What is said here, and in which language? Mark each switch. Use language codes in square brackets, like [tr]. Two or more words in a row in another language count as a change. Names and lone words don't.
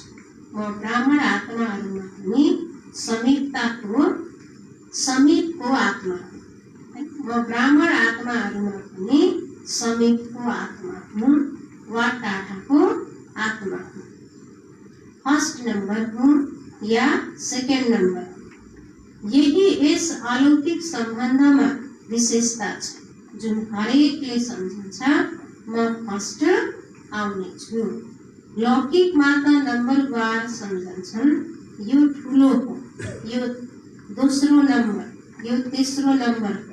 [ne] म ब्राह्मण आत्माहरूमा पनि समीपको आत्मा हुँ। म ब्राह्मण आत्माहरूमा पनि समीपको आत्मा हुँ वा टाढाको आत्मा हुँ। [en] first number [hi] हूँ या [en] second number. [ne] यही यस अलौकिक सम्बन्धमा विशेषता छ जुन हरेकले सम्झन्छ म फर्स्ट आउने छु। लौकिकमा त नम्बरवार सम्झन्छन्, यो ठुलो हो, यो दोस्रो नम्बर, यो तेस्रो नम्बर हो।